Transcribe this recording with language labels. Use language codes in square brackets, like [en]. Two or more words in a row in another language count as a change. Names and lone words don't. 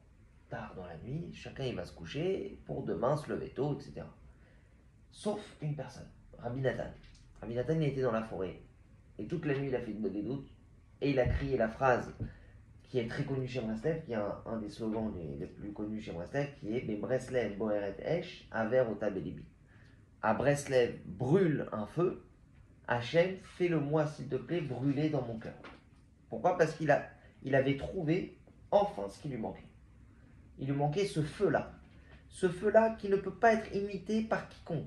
[fr] Tard dans la nuit, chacun il va se coucher pour demain se lever tôt, etc. Sauf une personne, Rabbi Nathan. Rabbi Nathan il était dans la forêt, et toute la nuit il a fait Hitbodedut, et il a crié la phrase qui est très connu chez Breslev, qui est un des slogans les plus connus chez Breslev, qui est [he] ברסלב בוערת אש העבר אותה בליבי. [fr] À Breslev brûle un feu, Hachem, fais-le-moi s'il te plaît brûler dans mon cœur. Pourquoi? Parce qu'il avait trouvé enfin ce qui lui manquait. Il lui manquait ce feu-là. Ce feu-là qui ne peut pas être imité par quiconque.